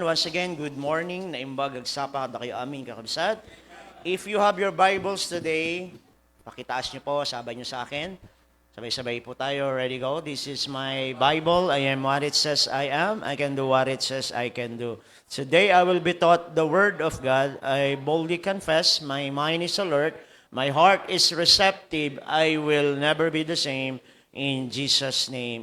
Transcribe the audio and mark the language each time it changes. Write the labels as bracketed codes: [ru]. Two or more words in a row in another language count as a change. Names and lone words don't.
[en] Once again, good morning. [ilo] Naimbag agsapa kada kayo aming kakabsat. [en] If you have your Bibles today, [tl] pakitaas niyo po, sabay niyo sa akin. Sabay-sabay po tayo. [en] Ready, go. This is my Bible. I am what it says I am. I can do what it says I can do. Today I will be taught the Word of God. I boldly confess, my mind is alert, my heart is receptive. I will never be the same. In Jesus' name.